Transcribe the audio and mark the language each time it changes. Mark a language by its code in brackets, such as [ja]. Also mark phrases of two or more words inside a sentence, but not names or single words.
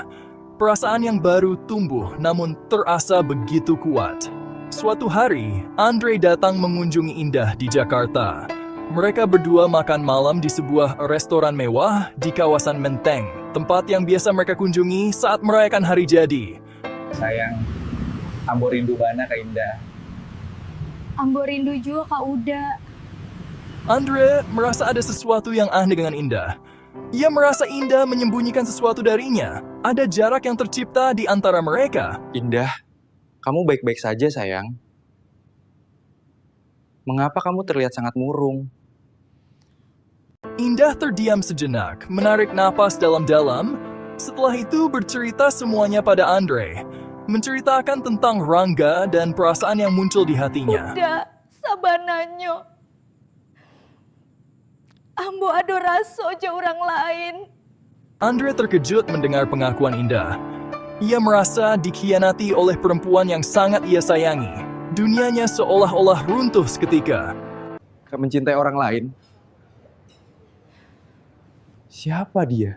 [id] Perasaan yang baru tumbuh namun terasa begitu kuat. Suatu hari, Andre datang mengunjungi Indah di Jakarta. Mereka berdua makan malam di sebuah restoran mewah di kawasan Menteng, tempat yang biasa mereka kunjungi saat merayakan hari jadi. [min] Sayang, Ambo rindu bana Kak Indah. Ambo rindu juga Kak Uda. [id] Andre merasa ada sesuatu yang aneh dengan Indah. Ia merasa Indah menyembunyikan sesuatu darinya. Ada jarak yang tercipta di antara mereka. Indah, kamu baik-baik saja sayang. Mengapa kamu terlihat sangat murung? Indah terdiam sejenak, menarik napas dalam-dalam. Setelah itu bercerita semuanya pada Andre. Menceritakan tentang Rangga dan perasaan yang muncul di hatinya. [min] Uda, sabananyo. Ambo ado raso aja orang lain. [id] Andre terkejut mendengar pengakuan Indah. Ia merasa dikhianati oleh perempuan yang sangat ia sayangi. Dunianya seolah-olah runtuh seketika. Kau mencintai orang lain? Siapa dia?